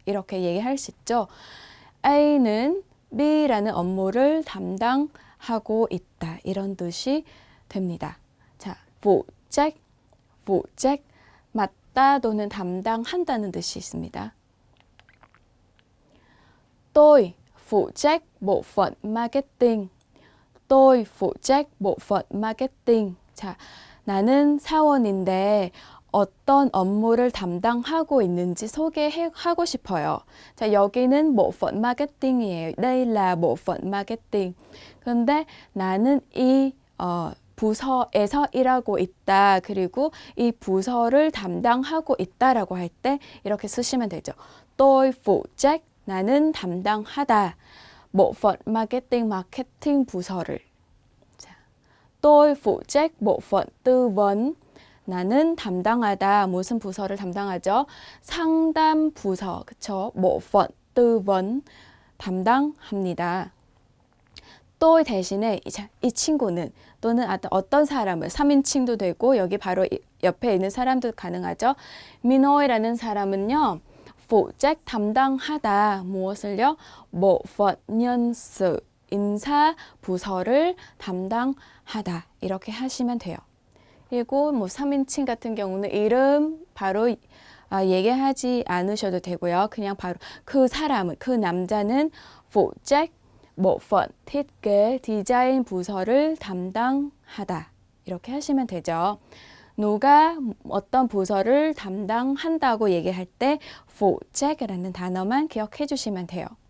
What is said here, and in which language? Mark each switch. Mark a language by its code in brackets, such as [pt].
[ko] 이렇게 얘기할 수 있죠. A는 B라는 업무를 담당하고 있다. 이런 뜻이 됩니다. 자, phụ trách, 맡다 또는 담당한다는 뜻이 있습니다. [vi] Tôi phụ trách bộ phận marketing. Tôi phụ trách bộ phận marketing. [ko] 자, 나는 사원인데 어떤 업무를 담당하고 있는지 소개하고 싶어요. 자, 여기는 bộ phận marketing이에요. [vi] đây là bộ phận marketing. [ko] 근데 나는 이 부서에서 일하고 있다. 그리고 이 부서를 담당하고 있다라고 할 때 이렇게 쓰시면 되죠. [vi] Tôi phụ trách [ko] 나는 담당하다. [vi] bộ phận marketing, [ko] 마케팅 부서를. [vi] 자, tôi phụ trách bộ phận tư vấn. [ko] 나는 담당하다. 무슨 부서를 담당하죠? 상담 부서. 그쵸? [vi] bộ phận tư vấn [ko] 담당합니다. tôi 대신에 이 친구는 또는 어떤 사람은 3인칭도 되고 여기 바로 옆에 있는 사람도 가능하죠. 민호이라는 사람은요. phụ trách 담당하다. 무엇을요? [vi] bộ phận nhân sự [ko] 인사 부서를 담당하다. 이렇게 하시면 돼요. 그리고 3인칭 같은 경우는 이름 바로 얘기하지 않으셔도 되고요. 그냥 바로 그 사람은 그 남자는 [vi] phụ trách bộ phận thiết kế [ko] 디자인 부서를 담당하다. 이렇게 하시면 되죠. 누가 어떤 부서를 담당한다고 얘기할 때 phụ trách 이라는 단어만 기억해 주시면 돼요.